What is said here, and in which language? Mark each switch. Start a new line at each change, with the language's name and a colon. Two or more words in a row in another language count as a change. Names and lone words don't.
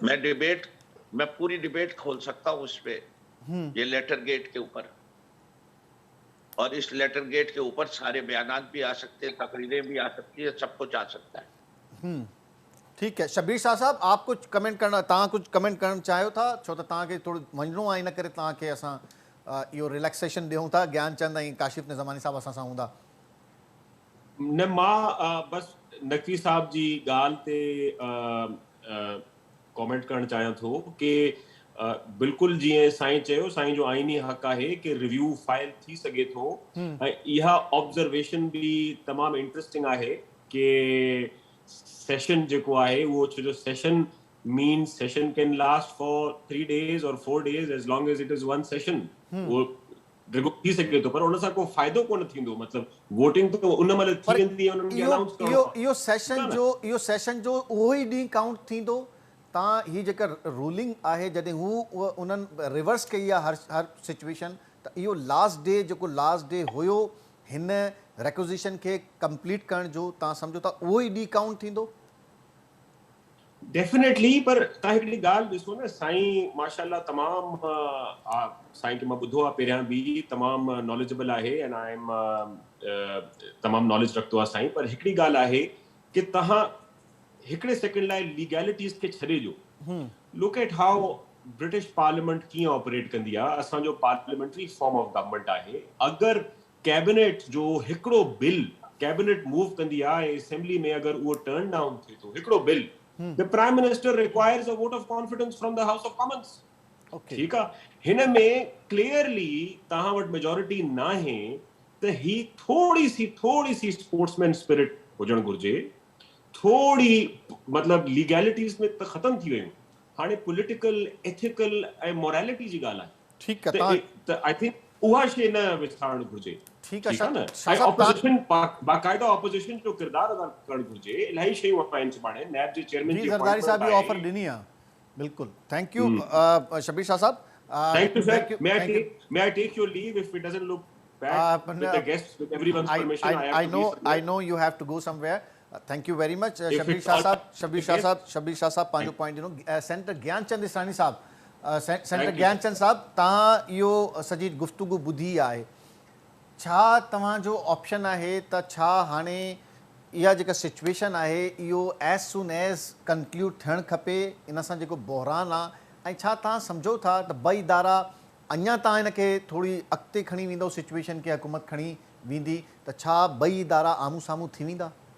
Urdu: میں پوری ڈیبیٹ کھول سکتا ہوں اس پہ، یہ
English: letter gate
Urdu: کے اوپر. اور اس
English: letter gate
Urdu: کے اوپر سارے بیانات بھی آ سکتے ہیں، تقریریں بھی آ سکتی ہے، سب کچھ آ سکتا ہے. ٹھیک ہے۔ شبیر شاہ صاحب، آپ کچھ کمنٹ کرنا
Sindhi: चाहियो था, छो तो तव्हांखे थोरो वञिणो आहे, इन करे तव्हांखे असां इहो रिलैक्सेशन ॾियूं था। ज्ञानचंद ऐं काशिफ निज़मानी साहब असां सां हूंदा। न, मां बस नक़वी साहब जी ॻाल्हि ते कमेंट करणु चाहियां थो कि बिल्कुलु जीअं साईं चयो, साईं जो आईनी हक़ आहे कि
English: review file
Sindhi: थी सघे थो। ऐं इहा ऑब्जर्वेशन भी तमामु इंटरेस्टिंग आहे कि सेशन जेको आहे उहो, छो जो
English: session means session can last for 3 days
Sindhi: और
English: 4 days as long as it is one session.
Sindhi: उहो जेको थी सघे थो, पर उन सां को फ़ाइदो कोन थींदो। मतिलबु वोटिंग तो उन महिल थी वेंदी आहे, उन्हनि खे अनाउंस करणो। इहो सेशन जो उहो ई ॾींहुं काउंट थींदो तव्हां ही जेका रूलिंग आहे जॾहिं हू उन्हनि रिवर्स कई आहे हर सिचुएशन, त इहो
English: last day
Sindhi: जेको
English: last day
Sindhi: हुयो हिन रिक्विजिशन खे कंप्लीट करण जो, तव्हां सम्झो था उहो ई डी काउंट थींदो? डेफिनेटली, पर तव्हां हिकिड़ी ॻाल्हि ॾिसो न, साईं माशाल्लाह तमामु साईं खे मां ॿुधो आहे पहिरियां बि, तमामु नॉलेजेबल आहे
English: and I am
Sindhi: तमामु नॉलेज रखंदो आहे साईं, पर हिकिड़ी ॻाल्हि आहे कि तव्हां हिकिड़े सेकंड लाइ लीगैलिटीज़ खे छॾे ॾियो।
English: look at how British parliament
Sindhi: कीअं ऑपरेट कंदी आहे। असांजो
English: parliamentary form of government
Sindhi: आहे। अगरि कैबिनेट जो हिकिड़ो बिल कैबिनेट मूव कंदी आहे, असेंबली में अगरि उहो
English: turn down
Sindhi: थिए थो हिकिड़ो बिल,
English: the prime minister requires a vote of confidence from the house of commons.
Sindhi: ठीक आहे, हिन में क्लियरली तव्हां वटि मेजॉरिटी न आहे त ही थोड़ी सी
English: sportsman spirit
Sindhi: हुजणु घुर्जे, थोड़ी मतिलबु लीगैलिटीज़ में त ख़तम थी वियूं, हाणे
English: political ethical
Sindhi: ऐं मोरालिटी जी ॻाल्हि आहे। ठीकु आहे, त
English: I think
Sindhi: उहा शइ न विसारणु घुर्जे। ठीकु आहे न, ऐं ऑपोजिशन बाक़ाइदा ऑपोजिशन जो किरदार अदा करणु घुर्जे। इलाही शयूं आहिनि सुभाणे नैब जे चेयरमैन जी ज़रदारी साहब बि ऑफर ॾिनी आहे। बिल्कुलु,
English: thank you
Sindhi: शबीर शाह साहब।
English: Thank you, sir. May I take your leave if it doesn't look bad with the guests, with everyone's permission? I know you have to go somewhere. Thank you very much,
Sindhi: शबीर शाह साहब पंहिंजो पॉइंट ॾिनो। सेंटर ज्ञानचंद इसरानी साहब, सेंटर ज्ञानचंद साहब, तव्हां इहो सॼी गुफ़्तगू ॿुधी आहे, छा तव्हांजो ऑप्शन आहे त छा हाणे इहा जेका सिचुएशन आहे इहो
English: as soon as conclude
Sindhi: थियणु खपे, इन सां जेको बहरान आहे, ऐं छा तव्हां सम्झो था त ॿई इदारा अञा तव्हां हिन खे थोरी अॻिते खणी वेंदो, सिचुएशन खे हुकूमत खणी वेंदी, त छा ॿई इदारा आम्हूं साम्हूं थी वेंदा?